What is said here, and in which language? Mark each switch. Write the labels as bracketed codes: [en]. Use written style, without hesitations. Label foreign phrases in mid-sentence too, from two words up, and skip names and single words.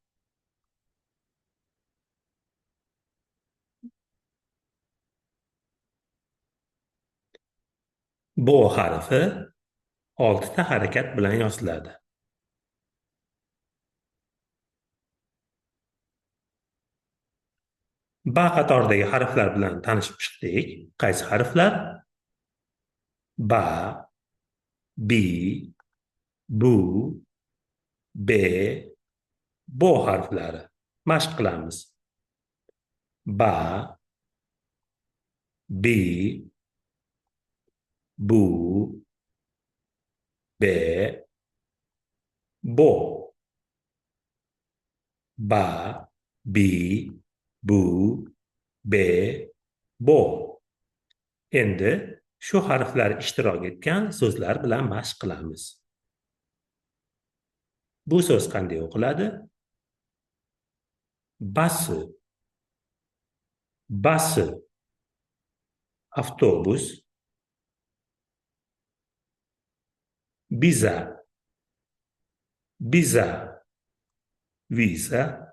[uz] Bo harfi 6 ta harakat bilan yoziladi. Ba qatoridagi harflar bilan tanishib chiqdik. Qaysi harflar? Ba, bi, bu, be, bo harflari. Mashq qilamiz. Ba, bi, bu, be, bo. Ba, bi, bu, be, bo. Endi shu harflar ishtirok etgan so'zlar bilan mashq qilamiz. Bu so'z qanday o'qiladi? basi, basi, avtobus, biza, biza, viza,